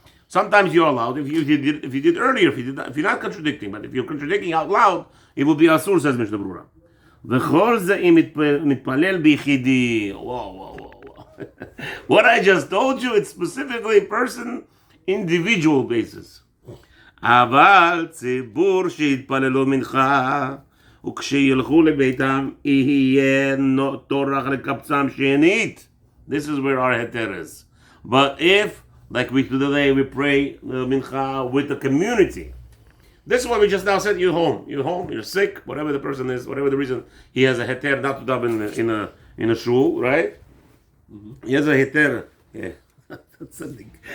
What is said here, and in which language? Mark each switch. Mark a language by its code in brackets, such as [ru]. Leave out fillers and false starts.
[en] Sometimes you're allowed if you did earlier, if you're not contradicting, but if you're contradicting out loud, it will be asur, says Mishnah Berurah. [he] V'chol ze im mitpalel bichidi. [en] Whoa. What I just told you, it's specifically person, individual basis. [he] אבל ציבור שיתפללו מנחה וכשילכו לביתם יהיה טורח לקבצם שנית. [en] This is where our heter is. But if, like we do today, we pray mincha with the community. This is what we just now said. You're home. You're sick. Whatever the person is, whatever the reason, he has a heter not to daven in a shul, right? He has a heter. Yeah. That's something.